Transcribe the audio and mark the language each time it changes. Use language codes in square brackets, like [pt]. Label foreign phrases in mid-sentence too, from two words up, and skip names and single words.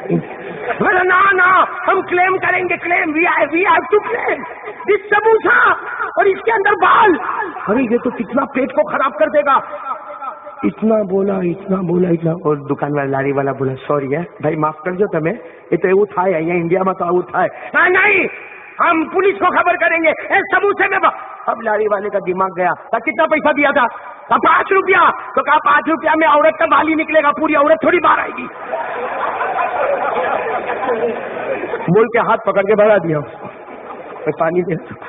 [ur] نا ہم کلیم کریں گے, کلیم [en] we have to claim this [ur] سموسہ اور اس کے اندر بال. ارے یہ تو کتنا پیٹ کو خراب کر دے گا. اتنا بولا اتنا. اور دکان والا لاری والا بولا سوری ہے بھائی, معاف کر دو تمہیں, یہ تو [gu] એવું થાય અહીંયા ઇન્ડિયામાં તો આવું થાય. [ur] نہیں ہم پولیس کو خبر کریں گے, سموسے میں. اب لاری والے کا دماغ گیا, کتنا پیسہ دیا تھا؟ 5 روپیہ. تو کہا 5 روپیہ میں عورت کا بال ہی نکلے گا, پوری عورت تھوڑی باہر آئے گی. بول کے ہاتھ پکڑ کے بڑھا دیا, پانی دے.